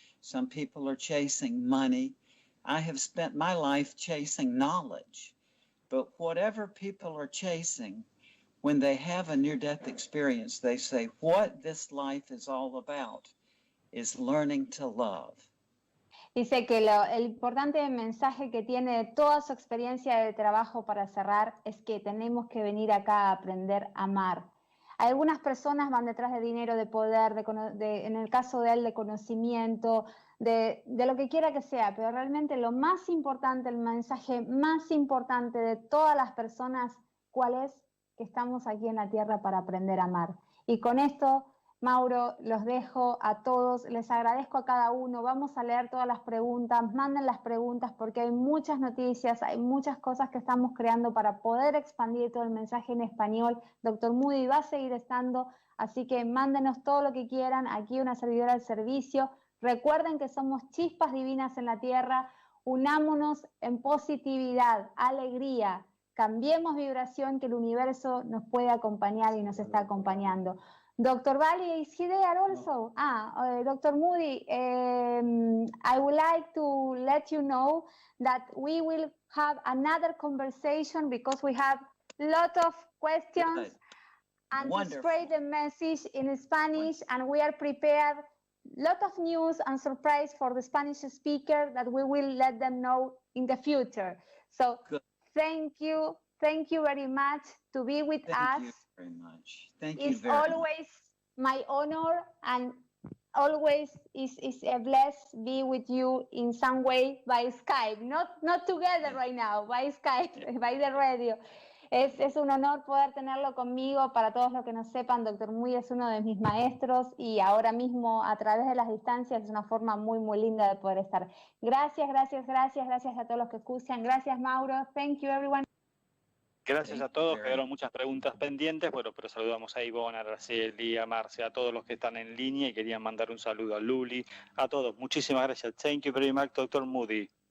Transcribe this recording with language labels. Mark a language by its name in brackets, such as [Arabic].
[English] Some people are chasing money. I have spent my life chasing knowledge. But whatever people are chasing, when they have a near-death experience, they say, what this life is all about is learning to love. [Spanish] Dice que el importante mensaje que tiene toda su experiencia de trabajo para cerrar es que tenemos que venir acá a aprender a amar. Algunas personas van detrás de dinero, de poder, en el caso de él, de conocimiento, de lo que quiera que sea, pero realmente lo más importante, el mensaje más importante de todas las personas, ¿cuál es? Que estamos aquí en la tierra para aprender a amar. Y con esto, Mauro, los dejo a todos, les agradezco a cada uno, vamos a leer todas las preguntas, manden las preguntas porque hay muchas noticias, hay muchas cosas que estamos creando para poder expandir todo el mensaje en español. Dr. Moody va a seguir estando, así que mándenos todo lo que quieran, aquí una servidora al servicio. Recuerden que somos chispas divinas en la tierra, unámonos en positividad, alegría, cambiemos vibración, que el universo nos puede acompañar y nos está acompañando. [English] Dr. Bali, is he there also? Dr. Moody, I would like to let you know that we will have another conversation because we have a lot of questions and to spread the message in Spanish, and we are prepared lot of news and surprise for the Spanish speaker that we will let them know in the future. So thank you very much to be with us. Thank you very much. Thank you it's very much. Always my honor, and always is a blessed be with you in some way by Skype, not together right now, by Skype, by the radio. [Spanish] Es un honor poder tenerlo conmigo. Para todos los que no sepan, Dr. Moody es uno de mis maestros y ahora mismo a través de las distancias es una forma muy, muy linda de poder estar. Gracias a todos los que escuchan. Gracias, [English] Mauro. Thank you, everyone. [Spanish] Gracias a todos, quedaron muchas preguntas pendientes, bueno, pero saludamos a Ivonne, a Araceli, a Marce, a todos los que están en línea y querían mandar un saludo a Luli, a todos. Muchísimas gracias. [English] Thank you very much, [Spanish] Dr. Moody.